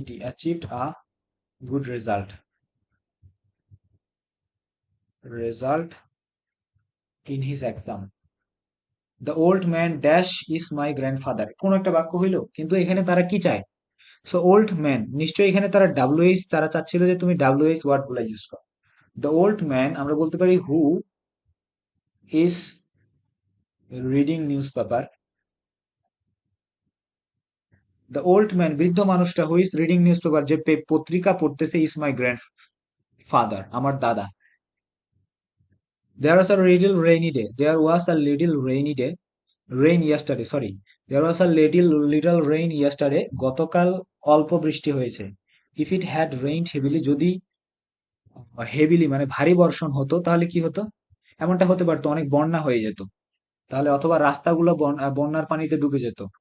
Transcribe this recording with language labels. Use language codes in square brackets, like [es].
[en] achieved a good result in his exam. The old man dash is my grandfather, [bn] কোন একটা বাক্য হইলো, কিন্তু এখানে তারা কি চায়? সো ওল্ড ম্যান, নিশ্চয়ই এখানে তারা ডাব্লিউএইচ, তারা চাচ্ছিল যে তুমি ডাব্লিউএইচ ওয়ার্ড গুলা ইউজ করো। [en] the old man [bn] আমরা বলতে পারি [en] who is reading newspaper, the old man [bn] বৃদ্ধ মানুষটা [en] who is reading newspaper, [bn] যে পত্রিকা পড়তেছে, [en] is my grandfather [bn] আমার দাদা। [en] There was a little rainy day, there was a little rainy day, rain yesterday, sorry, there was a little rain yesterday, [bn] গতকাল অল্প বৃষ্টি হয়েছে। [en] If it had rained heavily, [bn] যদি হেভিলি মানে ভারী বর্ষণ হতো, তাহলে কি হতো? এমনটা হতে পারতো অনেক বন্যা হয়ে যেত, তাহলে অথবা রাস্তাগুলো বন্যার পানিতে ডুবে যেত।